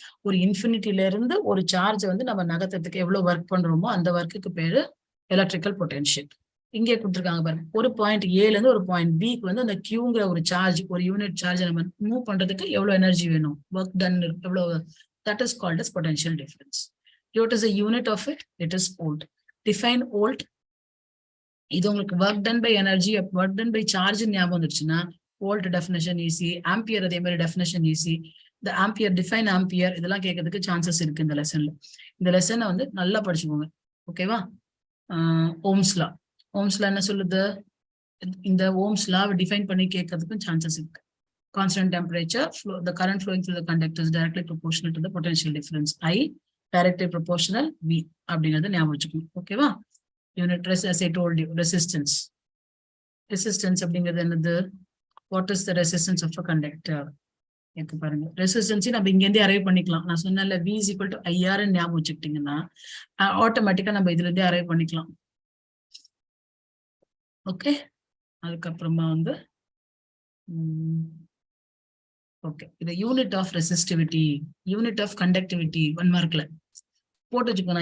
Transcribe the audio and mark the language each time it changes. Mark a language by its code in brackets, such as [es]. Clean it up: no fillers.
[ta] ஒரு இன்ஃபினிட்டில இருந்து ஒரு சார்ஜ் வந்து நம்ம நகர்த்தத்துக்கு எவ்வளவு ஒர்க் பண்றோமோ அந்த ஒர்க்குக்கு பேரு எலக்ட்ரிக்கல் பொட்டன்ஷியல். இங்கே கொடுத்துருக்காங்க பாருங்க, ஒரு பாயிண்ட் ஏல இருந்து ஒரு பாயிண்ட் பிக்கு வந்து அந்த கியூங்கிற ஒரு சார்ஜ், ஒரு யூனிட் சார்ஜ் நம்ம மூவ் பண்றதுக்கு எவ்வளவு எனர்ஜி வேணும், ஒர்க் டன் எவ்வளவு, [en] that is called as potential difference. What is the unit of it? It is volt. Define volt. [ta] இது உங்களுக்கு [en] work done by energy, work done by charge [ta] ஞாபகம் வந்துருச்சுன்னா volt definition easy, ampere அதே மாதிரி definition easy. இந்த ampere, define ampere இதெல்லாம் கேட்கறதுக்கு chances இருக்கு இந்த லெசன்ல. இந்த லெசனை வந்து நல்லா படிச்சுக்கோங்க. ஓகேவா. ஓம்ஸ் லா, ஓம்ஸ் லா என்ன சொல்லுது, இந்த ஓம்ஸ் லா டிஃபைன் பண்ணி கேட்கறதுக்கும் சான்சஸ் இருக்கு. [en] constant temperature, the current flowing through the conductor is directly proportional to the potential difference. I directly proportional V. [ta] அப்படிங்கிறது ஞாபகம் வச்சுக்கணும். ஓகேவா? [en] Unit as I told you, resistance. [ta] Resistance அப்படிங்கிறது என்னது? [en] What is the resistance of a conductor? [ta] எனக்கு பாருங்க, resistance நம்ம இங்க இருந்தே அரைவ் பண்ணிக்கலாம். நான் சொன்னேன்ல [en] V is equal to IR [ta] ஞாபகம் வச்சுக்கிட்டீங்கன்னா ஆட்டோமேட்டிக்கா நம்ம இதுல இருந்தே அரைவ் பண்ணிக்கலாம். ஓகே, அதுக்கப்புறமா வந்து ஓகே, இது unit of resistivity, unit of conductivity 1 மார்க்ல போட்டு வச்சுக்கோ.